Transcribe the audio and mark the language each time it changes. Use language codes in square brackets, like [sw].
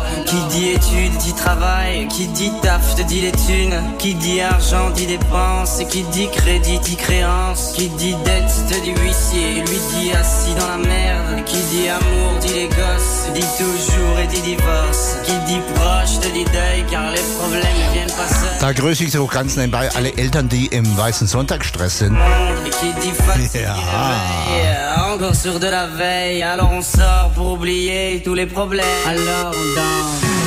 [fr] Qui dit études dit travail, qui dit taf te dit les thunes, qui dit argent dit dépense, et qui dit crédit dit créance, qui dit dette te dit huissier, lui dit assis dans la merde, qui dit amour dit les gosses, dit toujours et dit divorce, qui dit proche te dit deuil, car les problèmes viennent pas seuls. [de] Da grüße ich so ganz nebenbei alle Eltern, die im weißen Sonntag Stress sind. [fr] Et qui dit fatigué, encore sur de la veille, alors on sort pour oublier tous les problèmes, alors on danse.